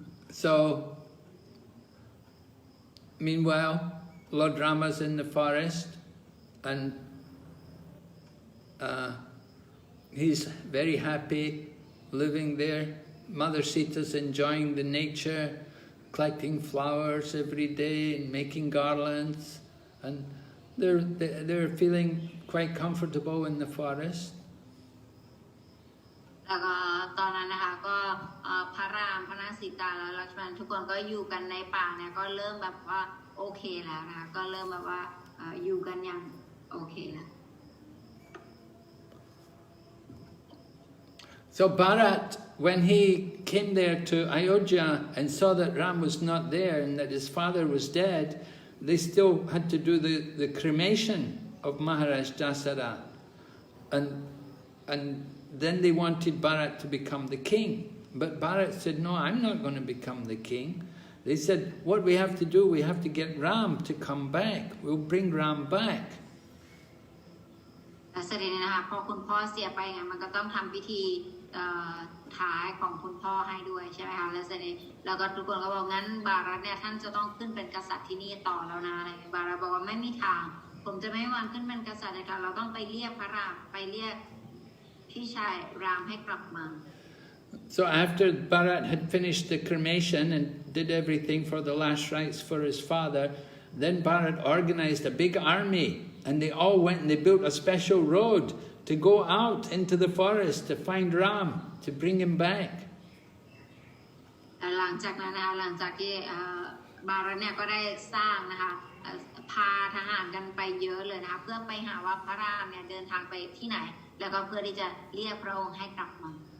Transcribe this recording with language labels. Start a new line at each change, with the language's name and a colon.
English: So, meanwhile, Lord Rama's in the forest and he's very happy living there. Mother Sita's enjoying the nature, collecting flowers every day and making garlands, and they're feeling quite comfortable in the forest.
Thai: แล้วก็ตอนนั้นนะคะก็พระรามพระนางสีตาและลักษมณทุกคนก็อยู่กันในป่าเนี่ยก็เริ่มแบบว่าโอเคแล้วนะคะก็เริ่มแบบว่าอยู่กันอย่างโอเคแล้ว
English: So Bharat, when he came there to Ayodhya and saw that Ram was not there and that his father was dead, they still had to do the cremation of Maharaj Dasarath. And then they wanted Bharat to become the king. But Bharat said, no, I'm not going to become the king. They said, what we have to do, we have to get Ram to come back. We'll bring Ram back.
Thai: และเสด็จนะคะพอคุณพ่อเสียไปไงมันก็ต้องทำพิธีท้ายของคุณพ่อให้ด้วยใช่ไหมคะและเสด็จแล้วก็ทุกคนก็บอกงั้นบารัตเนี่ยท่านจะต้องขึ้นเป็นกษัตริย์ที่นี่ต่อแล้วนะอะไรบารัตบอกว่าไม่มีทางผมจะไม่วันขึ้นเป็นกษัตริย์เลยค่ะเราต้องไปเรียกพระรามไปเรียกพี่ชายรามให้กลับมา
English: So after Bharat had finished the cremation and did everything for the last rites for his father, then Bharat organized a big army and they all went and they built a special road to go out into the forest to find Ram, to bring him back.
Thai: หลังจากนั้นนะคะหลังจากที่บารัตเนี่ยก็ได้สร้างนะคะพาทหารกันไปเยอะเลยนะคะเพื่อไปหาว่าพระรามเนี่ยเดินทางไปที่ไหนแล้วก็เพื่อที่จะเรียกพระองค์ให้กลับมา